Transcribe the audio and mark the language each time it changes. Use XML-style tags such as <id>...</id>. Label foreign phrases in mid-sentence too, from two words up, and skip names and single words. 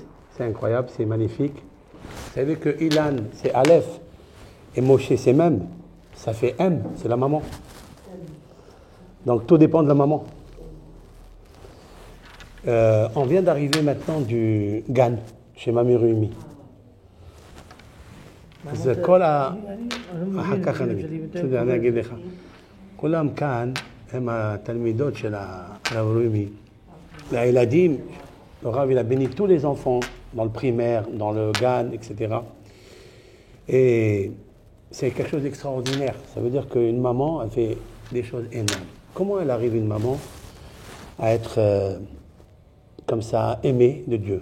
<fr>C'est incroyable, c'est magnifique. Vous savez que Ilan, c'est Aleph, et Moshe, c'est Mem. Ça fait M, c'est la maman. Donc, tout dépend de la maman. On vient d'arriver maintenant du Gan, chez Mami Ruimi.</fr> <he>זה כל אחר כך אני אגיד לך. כולם כאן הם התלמידות של הרב רוימי. והילדים, הרב</he> <fr>il a béni tous les enfants dans le primaire, dans le Gan, etc. Et c'est quelque chose d'extraordinaire. Ça veut dire qu'une maman, elle fait des choses énormes. Comment elle arrive, une maman, à être comme ça, aimée de Dieu?</fr>